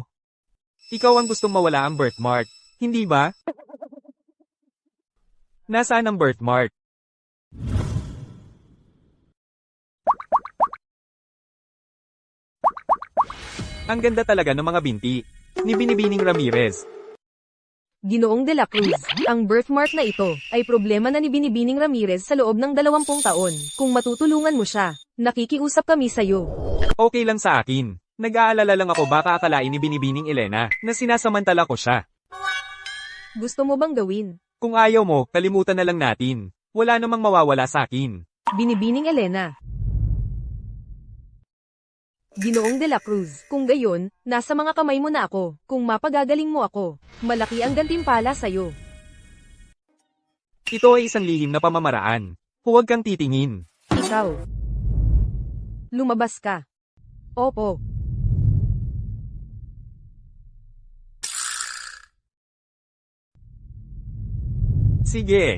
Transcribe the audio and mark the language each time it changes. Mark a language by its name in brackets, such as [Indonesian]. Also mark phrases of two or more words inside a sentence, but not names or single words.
[Filipino] Ikaw ang gustong mawala ang birthmark, hindi ba? Nasaan ang birthmark? Ang ganda talaga ng mga binti ni Binibining Ramirez. Ginoong de la Cruz, ang birthmark na ito ay problema na ni Binibining Ramirez sa loob ng 20 taon. Kung matutulungan mo siya, nakikiusap kami sa'yo. Okay lang sa akin. Nag-aalala lang ako baka akalain ni Binibining Elena na sinasamantala ko siya. Gusto mo bang gawin? Kung ayaw mo, kalimutan na lang natin. Wala namang mawawala sa akin. Binibining Elena. Ginoong de la Cruz, kung gayon, nasa mga kamay mo na ako. Kung mapagagaling mo ako, malaki ang gantimpala sa'yo. Ito ay isang lihim na pamamaraan. Huwag kang titingin. Ikaw. Lumabas ka. Opo. Sige.